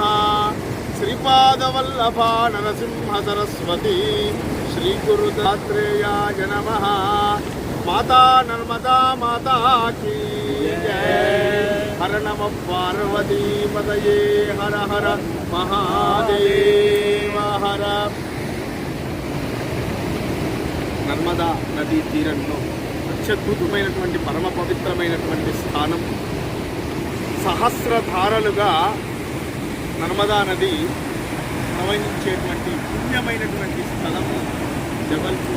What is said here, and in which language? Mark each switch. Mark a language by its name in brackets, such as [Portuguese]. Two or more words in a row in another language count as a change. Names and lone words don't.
[Sanskrit] श्रीपादवल्लभा नरसिंह सरस्वती श्री गुरुदत्तात्रेयाय नमः। [Hindi] माता नर्मदा माता की जय। [Sanskrit] हर नम पार्वती पतये हर हर महादेव हर। [Telugu] నర్మదా నదీ తీరంలో అత్యద్భుతమైనటువంటి పరమ పవిత్రమైనటువంటి స్థానం. సహస్రధారలుగా నర్మదా నది ప్రవహించేటువంటి పుణ్యమైనటువంటి స్థలము జబల్పూర్.